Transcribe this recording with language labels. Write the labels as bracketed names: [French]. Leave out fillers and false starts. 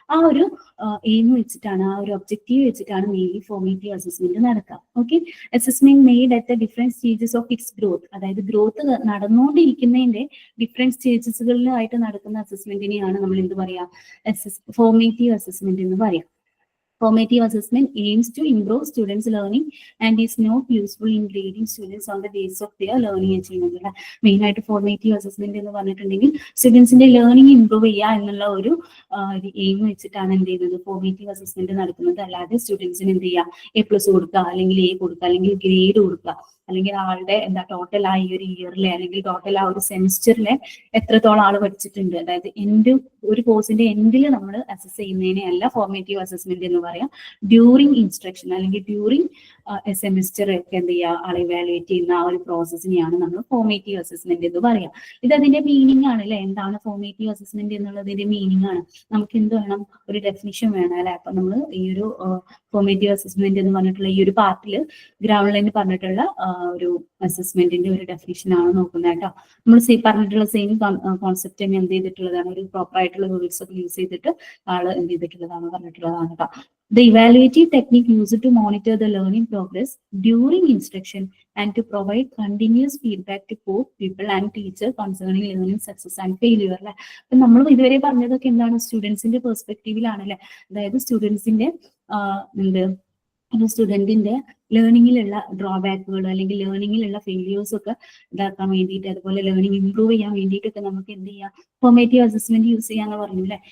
[Malayalam] ആ ഒരു എയിം വെച്ചിട്ടാണ്, ആ ഒരു ഒബ്ജക്റ്റീവ് വെച്ചിട്ടാണ് മെയിൻലി ഫോർമേറ്റീവ് അസസ്മെന്റ് നടക്കുക. Okay. [English] assessment made at the different stages of its growth, [Malayalam] അതായത് ഗ്രോത്ത് നടന്നുകൊണ്ടിരിക്കുന്നതിന്റെ ഡിഫറെന്റ് സ്റ്റേജസുകളിലായിട്ട് നടക്കുന്ന അസസ്മെന്റിനെയാണ് നമ്മൾ എന്ത് പറയാ, ഫോർമേറ്റീവ് അസസ്മെന്റ് എന്ന് പറയാം. [English] Formative assessment aims to improve students' learning and is not useful in grading students on the basis of their learning achievement. [Malayalam] Main ആയിട്ട് formative assessment എന്ന് പറഞ്ഞിട്ടുണ്ടെങ്കിൽ സ്റ്റുഡൻസിന്റെ ലേണിംഗ് ഇംപ്രൂവ് ചെയ്യുക എന്നുള്ള ഒരു എയിം വെച്ചിട്ടാണ് എന്ത് ചെയ്യുന്നത്, ഫോർമേറ്റീവ് അസസ്മെന്റ് നടക്കുന്നത്. അല്ലാതെ സ്റ്റുഡൻസിന് എന്ത് ചെയ്യുക, A+ കൊടുക്കുക, അല്ലെങ്കിൽ A കൊടുക്കുക, അല്ലെങ്കിൽ ഗ്രേഡ് കൊടുക്കുക, അല്ലെങ്കിൽ ആളുടെ എന്താ ടോട്ടൽ ആ ഈ ഒരു ഇയറിലെ അല്ലെങ്കിൽ ടോട്ടൽ ആ ഒരു സെമിസ്റ്ററിലെ എത്രത്തോളം ആൾ പഠിച്ചിട്ടുണ്ട്, അതായത് ഒരു കോഴ്സിന്റെ എൻഡിൽ നമ്മൾ അസസ് ചെയ്യുന്നതിനെ അല്ല ഫോർമേറ്റീവ് അസസ്മെന്റ് എന്ന് പറയാം. ഡ്യൂറിങ് ഇൻസ്ട്രക്ഷൻ അല്ലെങ്കിൽ ഡ്യൂറിങ് സെമിസ്റ്റർ ഒക്കെ എന്ത് ചെയ്യുക, ആളെ ഇവാലുവേറ്റ് ചെയ്യുന്ന ആ ഒരു പ്രോസസ്സിനെയാണ് നമ്മൾ ഫോർമേറ്റീവ് അസസ്മെന്റ് എന്ന് പറയാം. ഇത് അതിന്റെ മീനിങ് ആണ് അല്ലെ. എന്താണ് ഫോർമേറ്റീവ് അസസ്മെന്റ് എന്നുള്ളതിന്റെ മീനിങ് ആണ്. നമുക്ക് എന്ത് വേണം, ഒരു ഡെഫിനിഷൻ വേണം അല്ലെ. അപ്പൊ നമ്മൾ ഈ ഒരു ഫോർമേറ്റീവ് അസസ്മെന്റ് എന്ന് പറഞ്ഞിട്ടുള്ള ഈ ഒരു പാർട്ടിൽ ഗ്രൗണ്ട് ലൈൻ പറഞ്ഞിട്ടുള്ള ഒരു അസസ്മെന്റിന്റെ ഒരു ഡെഫിനിഷൻ ആണ് നോക്കുന്നത് കേട്ടോ. നമ്മൾ പറഞ്ഞിട്ടുള്ള സെയിം കോൺസെപ്റ്റ് തന്നെ എന്ത് ചെയ്തിട്ടുള്ളതാണ്, ഒരു പ്രോപ്പർ ആയിട്ടുള്ള വേർഡ്സ് ഒക്കെ യൂസ് ചെയ്തിട്ട് ആള് എന്ത് ചെയ്തിട്ടുള്ളതാണ്, പറഞ്ഞിട്ടുള്ളതാണ് കേട്ടോ. [English] The evaluative technique used to monitor the learning progress during instruction and to provide continuous feedback to both people and teacher concerning learning success and failure. [Malayalam] അല്ലെ. അപ്പൊ നമ്മൾ ഇതുവരെ പറഞ്ഞതൊക്കെ എന്താണ്, സ്റ്റുഡൻസിന്റെ പെർസ്പെക്റ്റീവിലാണല്ലേ. അതായത് സ്റ്റുഡൻസിന്റെ ഒരു സ്റ്റുഡന്റിന്റെ ലേണിങ്ങിലുള്ള ഡ്രോബാക്കുകൾ അല്ലെങ്കിൽ ലേണിങ്ങിലുള്ള ഫെയിലിയേഴ്സ് ഒക്കെ ഇതാക്കാൻ വേണ്ടിയിട്ട്, അതുപോലെ ലേണിംഗ് ഇംപ്രൂവ് ചെയ്യാൻ വേണ്ടിയിട്ടൊക്കെ നമുക്ക് എന്ത് ചെയ്യാം, ഫോർമേറ്റീവ് അസസ്മെന്റ് യൂസ് ചെയ്യാന്ന് പറഞ്ഞു അല്ലെ.